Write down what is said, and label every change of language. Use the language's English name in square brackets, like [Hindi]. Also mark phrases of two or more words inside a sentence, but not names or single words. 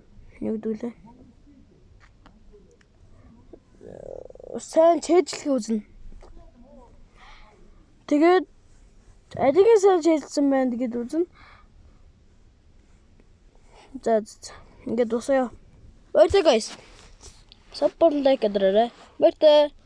[Mongolian] Юу гэдэг лээ. Сайн чэйжлэх үзнэ. Тэгээд алийг сайн чэйжлсэн байна гэдэг үзнэ. За ингээд дуусаа. Баярлалаа guys. [English] Support like [Mongolian] адраарай. Баярлалаа.